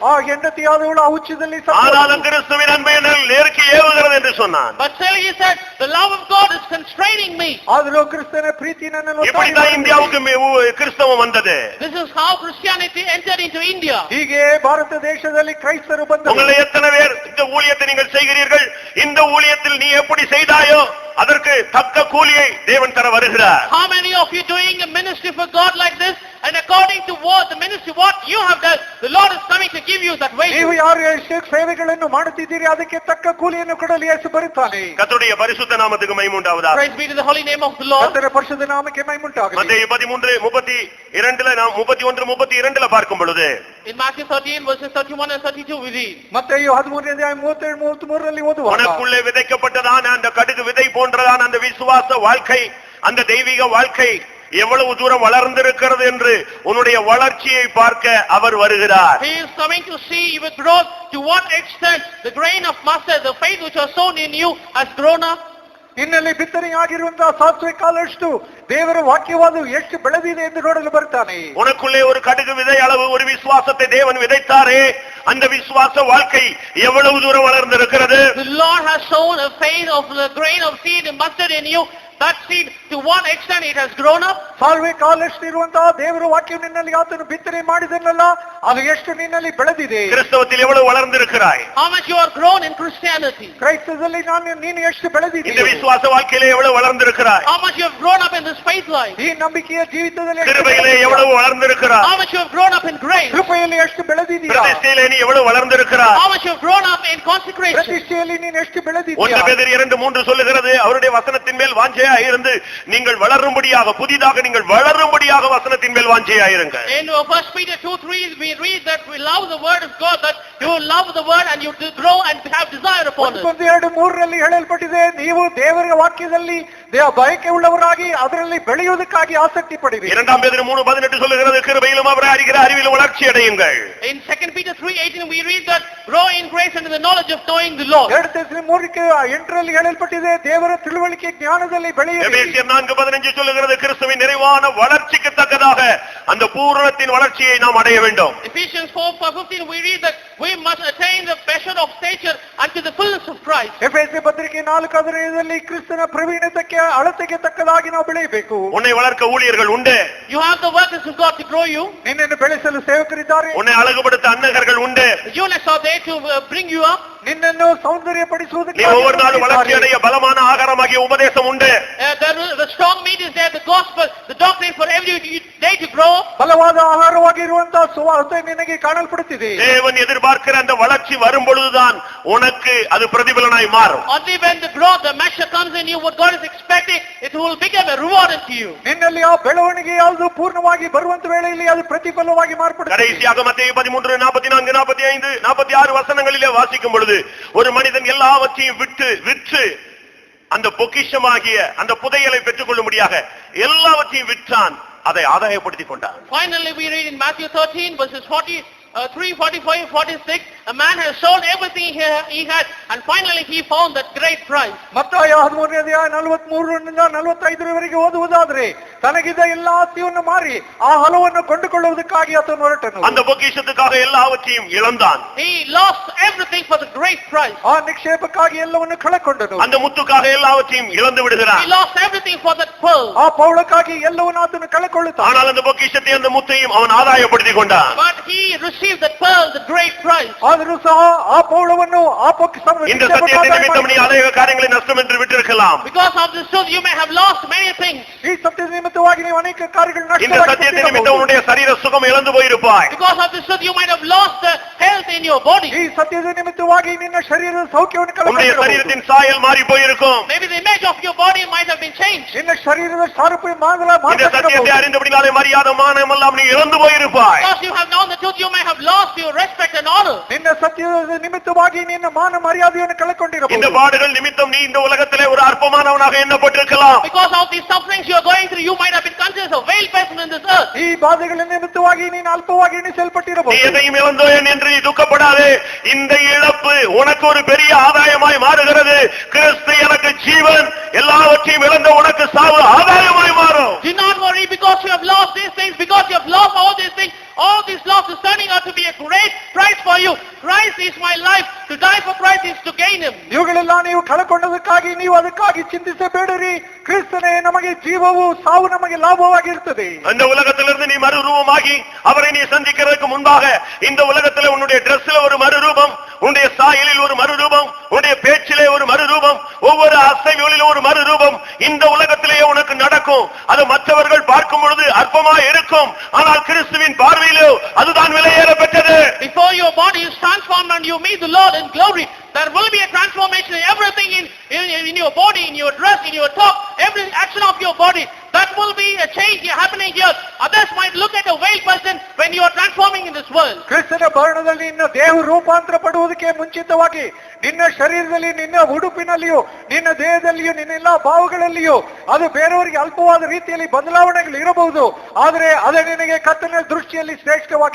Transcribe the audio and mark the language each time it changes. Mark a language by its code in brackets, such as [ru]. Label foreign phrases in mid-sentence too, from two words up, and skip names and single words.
[kn] ಆ ಹೆಂಡತಿಯಾದವಳು ಆ ಹುಚ್ಚದಲ್ಲಿ [ta] ஆனாலும் கிறிஸ்துவின் அன்பை என்னில் நெருக்கி ஏவுகிறது என்று சொன்னான். [en] But still he said, the love of God is constraining me. [kn] ಆದರೂ ಕ್ರಿಸ್ತನ ಪ್ರೀತಿ ನನ್ನನ್ನು [ta] இப்படிதான் இந்தியாவுக்கு கிறிஸ்தவம் வந்தது. [en] This is how Christianity entered into India. [kn] ಹೀಗೆ ಭಾರತ ದೇಶದಲ್ಲಿ ಕ್ರೈಸ್ತರು ಬಂದರು. [ta] உங்களை எத்தனை பேர் இந்த ஊழியத்தை நீங்கள் செய்கிறீர்கள், இந்த ஊழியத்தில் நீ எப்படி செய்தாயோ அதற்கு தக்க கூலியை தேவன் தர வருகிறார். [en] How many of you doing a ministry for God like this, and according to what the ministry what you have done, the Lord is coming to give you that wage. [kn] ನೀವು ಯಾರು ಸೇವೆಗಳನ್ನು ಮಾಡುತ್ತಿದ್ದೀರಿ ಅದಕ್ಕೆ ತಕ್ಕ ಕೂಲಿಯನ್ನು ಕೊಡಲು ಯೇಸು ಬರುತ್ತಾನೆ. [ta] கர்த்தருடைய பரிசுத்த நாமத்துக்கு மகிமை உண்டாவதாக. [en] Praise be to the holy name of the Lord. [kn] ಕರ್ತನ ಪರಿಶುದ್ಧ ನಾಮಕ್ಕೆ ಮಹಿಮೆ ಉಂಟಾಗಲಿ. [ta] மத்தேயு 13:32ல நாம் 31:32ல பார்க்கும் பொழுது [en] In Matthew 13 verses 31 and 32 we read. [kn] ಮತ್ತೆಯು 13:37-33ರಲ್ಲಿ ಓದುವಾಗ [ta] உனக்குள்ளே விதைக்கப்பட்டதான அந்த கடுகு விதை போன்றதான அந்த விசுவாச வாழ்க்கை, அந்த தெய்வீக வாழ்க்கை எவ்வளவு தூரம் வளர்ந்திருக்கிறது என்று உன்னுடைய வளர்ச்சியை பார்க்க அவர் வருகிறார். [en] He is coming to see your growth, to what extent the grain of mustard, the faith which was sown in you, has grown up. [kn] ನಿನ್ನಲ್ಲಿ ಬಿತ್ತನೆಯಾಗಿರುವಂತಹ ಸಾಸಿವೆ ಕಾಲಷ್ಟು ದೇವರ ವಾಕ್ಯವಾದ ಎಷ್ಟು ಬೆಳೆದಿದೆ ಎಂದು ನೋಡಲು ಬರ್ತಾನೆ. [ta] உனக்குள்ளே ஒரு கடுகு விதை அளவு ஒரு விசுவாசத்தை தேவன் விதைத்தாரே, அந்த விசுவாச வாழ்க்கை எவ்வளவு தூரம் வளர்ந்திருக்கிறது. [en] The Lord has sown a faith of the grain of seed and mustard in you. That seed, to what extent it has grown up. [kn] ಸಾಲ್ವೆ ಕಾಲಷ್ಟು ಇರುವಂತಹ ದೇವರ ವಾಕ್ಯ ನಿನ್ನಲ್ಲಿ ಆತನು ಬಿತ್ತನೆ ಮಾಡಿದನಲ್ಲ, ಅದು ಎಷ್ಟು ನಿನ್ನಲ್ಲಿ ಬೆಳೆದಿದೆ. [ta] கிறிஸ்தவத்தில் எவ்வளவு வளர்ந்திருக்கிறாய்? [en] How much you are grown in Christianity. [kn] ಕ್ರೈಸ್ತದಲ್ಲಿ ನೀನು ಎಷ್ಟು ಬೆಳೆದಿದ್ದೀಯ. [ta] இந்த விசுவாச வாழ்க்கையிலே எவ்வளவு வளர்ந்திருக்கிறாய்? [en] How much you have grown up in this faith life. [kn] ಈ ನಂಬಿಕೆಯ ಜೀವಿತದಲ್ಲಿ [ta] கிருபையிலே எவ்வளவு வளர்ந்திருக்கிறாய்? [en] How much you have grown up in grace. [kn] ಕೃಪೆಯಲ್ಲಿ ಎಷ್ಟು ಬೆಳೆದಿದ್ದೀಯ. [ta] பிரதிஷ்டையிலே நீ எவ்வளவு வளர்ந்திருக்கிறாய்? [en] How much you have grown up in consecration. [kn] ಪ್ರತಿಷ್ಠೆಯಲ್ಲಿ ನೀನು ಎಷ್ಟು ಬೆಳೆದಿದ್ದೀಯ. [ta] 1 பேதுரு 2:3 சொல்லுகிறது, அவருடைய வசனத்தின் மேல் வாஞ்சையா இருந்து நீங்கள் வளரும்படியாக, புதிதாக நீங்கள் வளரும்படியாக வசனத்தின் மேல் வாஞ்சையா இருங்க. [en] In 1 Peter 2:3 we read that we love the word of God, that you love the word and you grow and have desire upon it. [kn] 1-2-3ರಲ್ಲಿ ಹೇಳಲ್ಪಟ್ಟಿದೆ, ನೀವು ದೇವರ ವಾಕ್ಯದಲ್ಲಿ ಬಯಕೆ ಉಳ್ಳವರಾಗಿ ಅದರಲ್ಲಿ ಬೆಳೆಯುವುದಕ್ಕಾಗಿ ಆಸಕ್ತಿ ಪಡಿರಿ. [ta] 2 பேதுரு 3:18 சொல்லுகிறது, கிருபையிலும் அவரை அறிகிற அறிவிலும் வளர்ச்சி அடையுங்கள். [en] In 2 Peter 3:18 we read that grow in grace and in the knowledge of knowing the Lord. [kn] 2-3ರಲ್ಲಿ ಹೇಳಲ್ಪಟ್ಟಿದೆ, ದೇವರ ತಿಳುವಳಿಕೆ ಜ್ಞಾನದಲ್ಲಿ ಬೆಳೆಯಿರಿ. [ta] எபேசியர் 4:15 சொல்லுகிறது, கிறிஸ்துவின் நிறைவான வளர்ச்சிக்கு தக்கதாக அந்த பூரணத்தின் வளர்ச்சியை நாம் அடைய வேண்டும். [en] Ephesians 4:15 we read that we must attain the measure of stature unto the fullness of Christ. [kn] ಎಫೆಸ ಪತ್ರಿಕೆ 4:15ರಲ್ಲಿ ಕ್ರಿಸ್ತನ ಪ್ರವೀಣತೆಗೆ ಅಳತೆಗೆ ತಕ್ಕದಾಗಿ ನಾವು ಬೆಳೆಯಬೇಕು. [ta] உன்னை வளர்க்க ஊழியர்கள் உண்டு. [en] You have the workers of God to grow you. [kn] ನಿನ್ನನ್ನು ಬೆಳೆಸಲು ಸೇವಕರಿದ್ದಾರೆ. [ta] உன்னை அழகுபடுத்த அன்னகர்கள் உண்டு. [en] The eunuchs are there to bring you up. [kn] ನಿನ್ನನ್ನು ಸೌಂದರ್ಯಪಡಿಸುವುದಕ್ಕೆ [ta] நீ ஒவ்வொரு நாளும் வளர்ச்சி அடைய பலமான ஆகாரமாகிய உபதேசம் உண்டு. [en] The strong meat is there, the gospel, the doctrine for every day to grow. [kn] ಬಲವಾದ ಆಹಾರವಾಗಿರುವಂತಹ ಸುವಾರ್ತೆ ನಿನಗೆ ಕಾಣಲ್ಪಡುತ್ತಿದೆ. [ta] தேவன் எதிர்பார்க்கிற அந்த வளர்ச்சி வரும் பொழுதுதான் உனக்கு அது பிரதிபலனாய் மாறும். [en] Only when the growth, the measure comes in you, what God is expecting, it will become a reward unto you. [kn] ನಿನ್ನಲ್ಲಿ ಆ ಬೆಳವಣಿಗೆ ಯಾವುದು ಪೂರ್ಣವಾಗಿ ಬರುವಂತ ವೇಳೆಯಲ್ಲಿ ಅದು ಪ್ರತಿಫಲವಾಗಿ ಮಾರ್ಪಡುತ್ತದೆ. [ta] கடைசியாக மத்தேயு 13, 44, 45, 46 வசனங்களிலே வாசிக்கும் பொழுது, ஒரு மனிதன் எல்லாவற்றையும் விற்று அந்த பொக்கிஷமாகிய அந்த புதையலை பெற்றுக் கொள்ளும்படியாக எல்லாவற்றையும் விற்றான், அதை ஆதாயப்படுத்திக் கொண்டான். [en] Finally we read in Matthew 13 verses 43, 45, 46, a man has sold everything he had and finally he found that great price. [kn] ಮತ್ತಾಯ 13:43-45 ಓದುವುದಾದ್ರೆ, ತನಗಿದ್ದ ಎಲ್ಲ ಆಸ್ತಿಯನ್ನು ಮಾರಿ ಆ ಹಲವನ್ನು ಕೊಂಡುಕೊಳ್ಳುವುದಕ್ಕಾಗಿ ಆತನು ಹೊರಟನು. [ta] அந்த பொக்கிஷத்துக்காக எல்லாவற்றையும் இழந்தான். [en] He lost everything for the great price. [kn] ಆ ನಿಕ್ಷೇಪಕ್ಕಾಗಿ ಎಲ್ಲವನ್ನು ಕಳಕೊಂಡನು. [ta] அந்த முத்துக்காக எல்லாவற்றையும் இழந்து விடுகிறான். [en] He lost everything for that pearl. [kn] ಆ ಪೌಳಕ್ಕಾಗಿ ಎಲ್ಲವನ್ನು ಆತನು ಕಳಕೊಳ್ಳುತ್ತಾನೆ. [ta] ஆனால் அந்த பொக்கிஷத்தை அந்த முத்தையும் அவன் ஆதாயப்படுத்திக் கொண்டான். [en] But he received that pearl, the great price. [kn] ಆದರೂ ಸಹ ಆ ಪೌಳವನ್ನು ಆ ಪೊಕ್ಕಿಷವನ್ನು [ta] இந்த சத்தியத்தை நிமித்தம் நீ அநேக காரியங்களை நஷ்டம் என்று விட்டிருக்கலாம். [en] Because of this truth you may have lost many things. [kn] ಈ ಸತ್ಯದ ನಿಮಿತ್ತವಾಗಿ ನೀವು ಅನೇಕ ಕಾರ್ಯಗಳು [ta] இந்த சத்தியத்தை நிமித்தம் உன்னுடைய சரீர சுகம் இழந்து போயிருப்பாய். [en] Because of this truth you might have lost the health in your body. [kn] ಈ ಸತ್ಯದ ನಿಮಿತ್ತವಾಗಿ ನಿನ್ನ ಶರೀರದ ಸೌಖ್ಯವನ್ನು [ta] உன்னுடைய [kn] ಕಳೆದುಕೊಳ್ಳಬಹುದು. [ta] சரீரத்தின் சாயல் மாறி போயிருக்கும். [en] Maybe the image of your body might have been changed. [kn] ನಿನ್ನ ಶರೀರದ ಸಾರೂಪ್ಯ [ta] இந்த சத்தியத்தை அறிந்தபடினாலே மரியாதை மானம் எல்லாம் நீ இழந்து போயிருப்பாய். [en] Because you have known the truth you may have lost your respect and honor. [kn] ನಿನ್ನ ಸತ್ಯದ ನಿಮಿತ್ತವಾಗಿ ನಿನ್ನ ಮಾನ ಮರ್ಯಾದೆಯನ್ನು [ta] இந்த [kn] ಕಳೆದುಕೊಂಡಿರಬಹುದು. [ta] பாடுகள் நிமித்தம் நீ இந்த உலகத்திலே ஒரு அற்பமானவனாக எண்ணப்பட்டிருக்கலாம். [en] Because of these sufferings you are going through you might have been considered a veiled person in this earth. [kn] ಈ ಬಾಧೆಗಳ ನಿಮಿತ್ತವಾಗಿ ನೀನು ಅಲ್ಪವಾಗಿ [ta] நீ [kn] ಎಣಿಸಲ್ಪಟ್ಟಿರಬಹುದು. [ta] எதையும் இழந்தோன் என்று நீ துக்கப்படாதே. இந்த இழப்பு உனக்கு ஒரு பெரிய ஆதாயமாய் மாறுகிறது. கிறிஸ்து எனக்கு ஜீவன், எல்லாவற்றையும் இழந்த உனக்கு சாவு ஆதாயமாய் மாறும். [en] Do not worry because you have lost these things, because you have lost all these things. All these loss is turning out to be a great price for you. Christ is my life. To die for Christ is to gain him. [kn] ಇವುಗಳೆಲ್ಲ ನೀವು ಕಳಕೊಂಡದಕ್ಕಾಗಿ ನೀವು ಅದಕ್ಕಾಗಿ ಚಿಂತಿಸಬೇಡಿರಿ. ಕ್ರಿಸ್ತನೇ ನಮಗೆ ಜೀವವು, ಸಾವು ನಮಗೆ ಲಾಭವಾಗಿರುತ್ತದೆ. [ta] அந்த உலகத்திலிருந்து நீ மறுரூபமாகி அவரை நீ சந்திக்கிறதுக்கு முன்பாக இந்த உலகத்துல உன்னுடைய டிரெஸ்ல ஒரு மறுரூபம், உன்னுடைய சாயலில் ஒரு மறுரூபம், உன்னுடைய பேச்சிலே ஒரு மறுரூபம், ஒவ்வொரு அசைவுகளிலும் ஒரு மறுரூபம் இந்த உலகத்திலேயே உனக்கு நடக்கும். அது மற்றவர்கள் பார்க்கும் பொழுது அற்பமா இருக்கும், ஆனால் கிறிஸ்துவின் பார்வையிலோ அதுதான் விலையேற பெற்றது. [en] Before your body is transformed and you meet the Lord in glory, there will be a transformation in everything in your body, in your dress, in your talk, every action of your body. That will be a change happening here. Others might look at a veiled person when you are transforming in this world. [kn] ಕ್ರಿಸ್ತನ ಭರಣದಲ್ಲಿ ನಿನ್ನ ದೇಹ ರೂಪಾಂತರ ಪಡುವುದಕ್ಕೆ ಮುಂಚಿತವಾಗಿ ನಿನ್ನ ಶರೀರದಲ್ಲಿ, ನಿನ್ನ ಉಡುಪಿನಲ್ಲಿಯೂ, ನಿನ್ನ ದೇಹದಲ್ಲಿಯೂ, ನಿನ್ನ ಎಲ್ಲಾ ಭಾವಗಳಲ್ಲಿಯೂ ಅದು ಬೇರೆಯವರಿಗೆ ಅಲ್ಪವಾದ ರೀತಿಯಲ್ಲಿ ಬದಲಾವಣೆಗಳು ಇರಬಹುದು, ಆದರೆ ಅದೇ ನಿನಗೆ ಕರ್ತನ ದೃಷ್ಟಿಯಲ್ಲಿ ಶ್ರೇಷ್ಠವಾಗಿದೆ.